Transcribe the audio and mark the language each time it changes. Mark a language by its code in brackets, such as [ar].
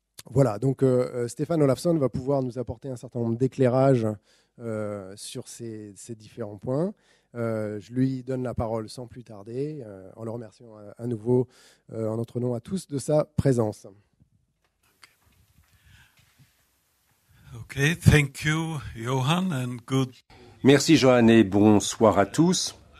[fr] Voilà, donc Stefan Olafsson va pouvoir nous apporter un certain nombre d'éclairages sur ces différents points. Je lui donne la parole sans plus tarder, en le remerciant à nouveau en notre nom à tous de sa présence. [en] Okay, thank you, Johan, and good. [fr] Merci Johan et bonsoir à tous.